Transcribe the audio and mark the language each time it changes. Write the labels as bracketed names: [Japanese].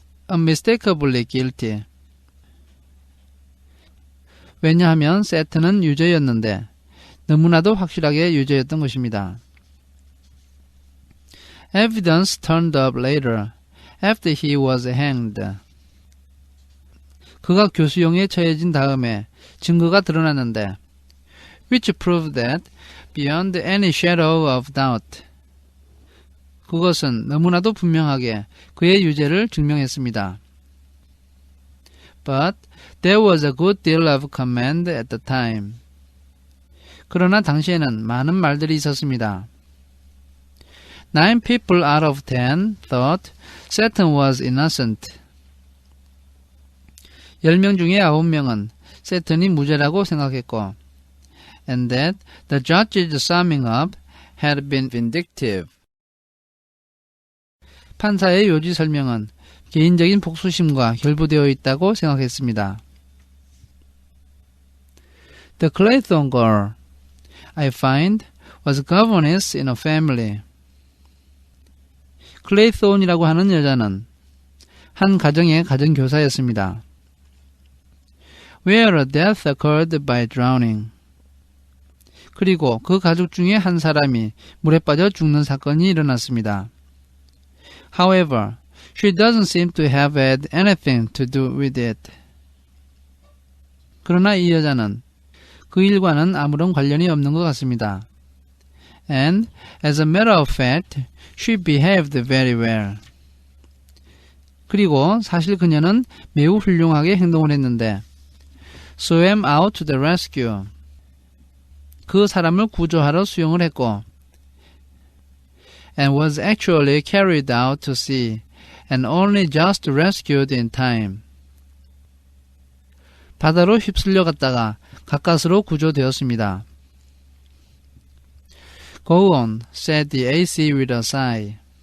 [English] Unmistakably guilty. [Korean] 왜냐하면 세턴은 유죄였는데 너무나도 확실하게 유죄였던 것입니다. [English] Evidence turned up later, after he was hanged. [Korean] 그가 교수형에 처해진 다음에 증거가 드러났는데 [English] which proved that beyond any shadow of doubt. [Korean] 그것은 너무나도 분명하게 그의 유죄를 증명했습니다. [English] But there was a good deal of comment at the time. [Korean] 그러나 당시에는 많은 말들이 있었습니다. [English] 9 people out of 10 thought Satan was innocent. [Korean] 10명 중에 9명은 세턴이 무죄라고 생각했고 [English] and that the judge's summing up had been vindictive. [Korean] 판사의 요지 설명은 개인적인 복수심과 결부되어 있다고 생각했습니다. [English] The Clayton girl, I find, was governess in a family. [Korean] 클레이톤이라고 하는 여자는 한 가정의 가정교사였습니다. [English] Where a death occurred by drowning. [Korean] 그리고 그 가족 중에 한 사람이 물에 빠져 죽는 사건이 일어났습니다. [English] However, she doesn't seem to have had anything to do with it. [Korean] 그러나 이 여자는 그 일과는 아무런 관련이 없는 것 같습니다. [English] And, as a matter of fact, she behaved very well. [Korean] 그리고 사실 그녀는 매우 훌륭하게 행동을 했는데 [English] swam out to the rescue. [Korean] 그 사람을 구조하러 수영을 했고 [English] and was actually carried out to sea and only just rescued in time. [Korean] 바다로 휩쓸려 갔다가 가까스로 구조되었습니다. [English] Go on, said the AC with a sigh.